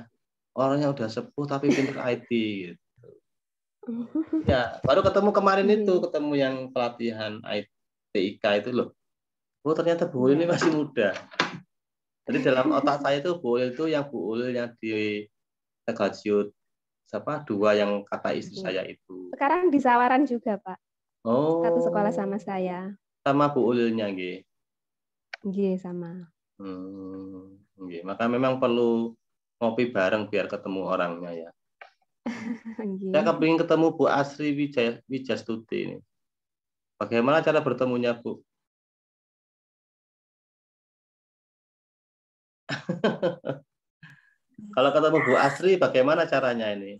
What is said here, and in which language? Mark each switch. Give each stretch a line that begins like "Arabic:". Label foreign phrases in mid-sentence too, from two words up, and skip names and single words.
Indonesian: Orangnya udah sepuh tapi pintar IT gitu. Ya, baru ketemu kemarin ketemu yang pelatihan TIK itu loh. Oh, ternyata Bu Ulil ini masih muda. Jadi dalam otak saya itu Bu Ulil itu yang Bu Ulil yang di Tegalciu 2 yang kata istri saya itu. Sekarang di Sawaran juga, Pak. Oh. Satu sekolah sama saya. Sama Bu Ulilnya nggih. Nggih, sama. Nggih, maka memang perlu ngopi bareng biar ketemu orangnya ya. Saya kepingin ketemu Bu Asri Wijastuti ini. Bagaimana cara bertemunya, Bu? Kalau ketemu Bu Asri, bagaimana caranya ini?